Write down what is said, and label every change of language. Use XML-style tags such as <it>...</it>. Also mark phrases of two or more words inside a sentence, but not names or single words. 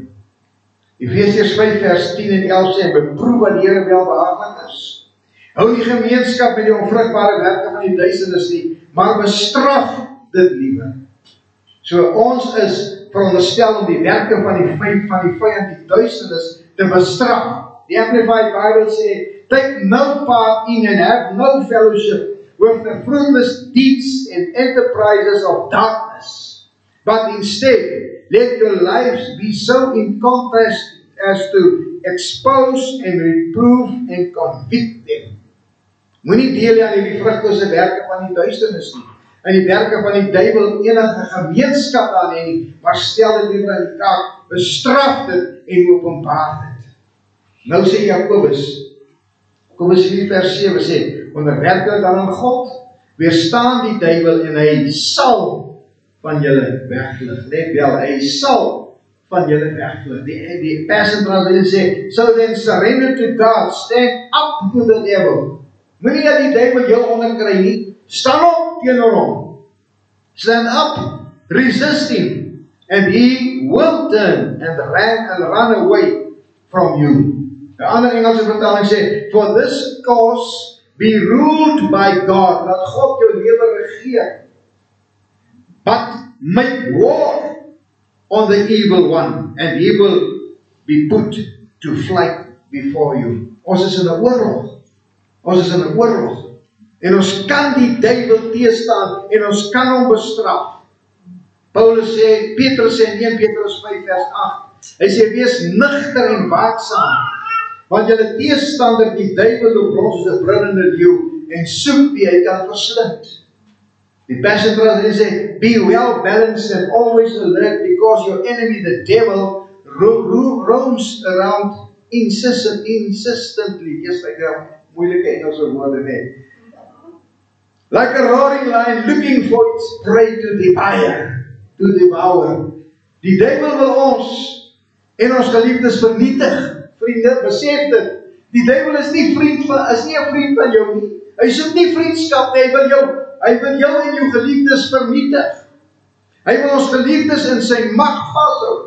<af>Efesiërs 5 vers 10 en 11 sê, beproef wat die Here welbehaaglik is. Hou die gemeenskap met die onvrugbare werke van die duisternis nie, maar bestraf dit liewer. So ons is veronderstel om die werke van die vyand, die duisternis, te bestraf. The Amplified Bible sê,</af> <en>take no part in and have no fellowship with the fruitless deeds and enterprises of darkness, but instead, let your lives be so in contrast as to expose and reprove and convict them.</en> <af>Moenie deel aan die vrugtelose werke van die duisternis nie, en die werke van die duiwel enige gemeenskap aan nie, maar stel dit liewer aan die kant, bestraf dit en openbaar dit. Nou sê Jakobus 4 vers 7 sê, onderwerp julle dan aan God, weerstaan die duiwel en hy sal van julle wegvlug. Let wel, hy sal van julle wegvlug. Die Passion Translation sê,</af> <en>so then surrender to God, stand up to the devil.</en> <af>Moenie dat die duiwel jou onderkry nie, staan op teenoor hom.</af> <en>Stand up, resist him, and he will turn and run away from you.</en> <af>Die ander Engelse vertaling sê,</af> <en>for this cause be ruled by God,</en> <af>dat God jou lewe regeer.</af> <en>But make war on the evil one, and he will be put to flight before you.</en> <af>Ons is in 'n oorlog. Ons is in 'n oorlog. En ons kan die duiwel teestaan en ons kan hom bestraf. Petrus sê in 1 Petrus 5 vers 8, hy sê, wees nugter en waaksaam, want julle teestander die duiwel loop rond soos 'n brullende leeu en soek wie hy kan verslind. Die Passion Translation sê,</af> <en>be well balanced and always alert, because your enemy, the devil, roams around insistently. Yes, like a</en> <af>moeilike Engelse woorde net.</af> <en>Like a roaring lion looking for its prey to devour.</en> <af>Die duiwel wil ons en ons geliefdes vernietig. Vriende, besef dit. Die duiwel is nie 'n vriend van jou nie. Hy soek nie vriendskap nie, hy wil jou en jou geliefdes vernietig. Hy wil ons geliefdes in sy mag vashou.</af>